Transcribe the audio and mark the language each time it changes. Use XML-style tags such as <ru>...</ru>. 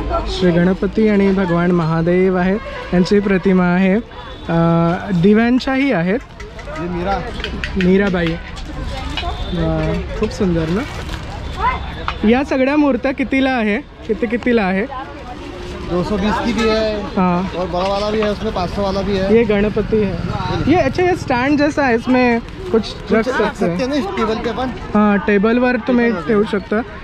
<mr>श्री गणपती आणि भगवान महादेव आहे, यांची प्रतिमा आहे. दिव्यांच्याही आहेत. मीराबाई. खूप सुंदर ना. या सगळ्या मूर्त्या कितीला आहे? कितीला आहे?</mr> <hi>220 की भी है. हाँ, और बड़ा वाला भी है, उसमें 500 वाला भी है. ये गणपति है. ये अच्छा, ये स्टैंड जैसा है, इसमें कुछ रख सकते हैं.</hi> <mr>टेबल पे पण. हां, टेबलवर तुम्ही ठेवू शकता.</mr>